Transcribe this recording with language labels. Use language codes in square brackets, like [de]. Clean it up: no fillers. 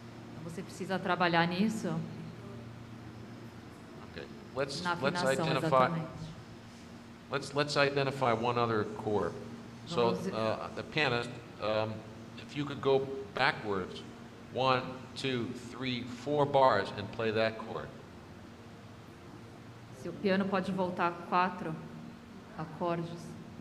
[pt] Então você precisa trabalhar nisso. [en] Okay. [pt] Na afinação, [en] Let's identify one other chord. So the pianist, if you could go backwards 1, 2, 3, 4 bars and play that chord. [pt] Se o piano pode voltar 4 acordes.